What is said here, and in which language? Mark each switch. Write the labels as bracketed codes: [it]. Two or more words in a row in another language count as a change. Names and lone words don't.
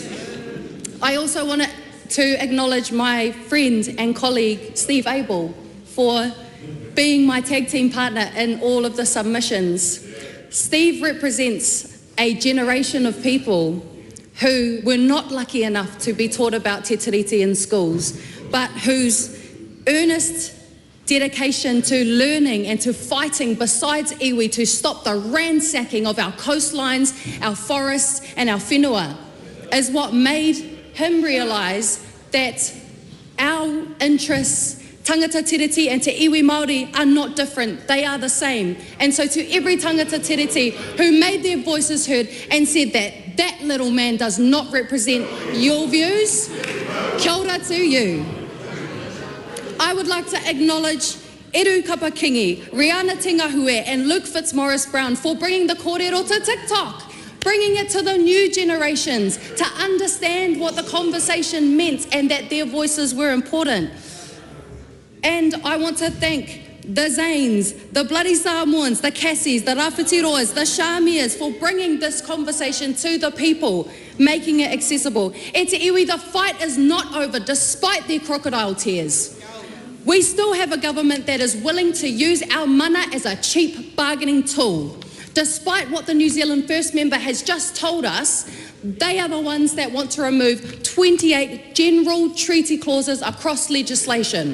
[en] I also want to acknowledge my friend and colleague, Steve Abel, for being my tag team partner in all of the submissions. Steve represents a generation of people who were not lucky enough to be taught about [mi] te tiriti [en] in schools, but whose earnest dedication to learning and to fighting besides iwi to stop the ransacking of our coastlines, our forests and our whenua is what made him realise that our interests, [mi] tangata tiriti and te iwi Māori, [en] are not different, they are the same. And so to every [mi] tangata tiriti [en] who made their voices heard and said that that little man does not represent your views, [mi] kia ora [en] to you. I would like to acknowledge Eru Kapakingi, Rihanna Tingahue and Luke Fitzmaurice-Brown for bringing the kōrero to TikTok, bringing it to the new generations to understand what the conversation meant and that their voices were important. And I want to thank the Zanes, the Bloody Samoans, the Cassies, the Rāwhitiroas, the Shamias for bringing this conversation to the people, making it accessible. [mi] E te iwi, [en] the fight is not over despite their crocodile tears. We still have a government that is willing to use our mana as a cheap bargaining tool. Despite what the New Zealand First Member has just told us, they are the ones that want to remove 28 general treaty clauses across legislation.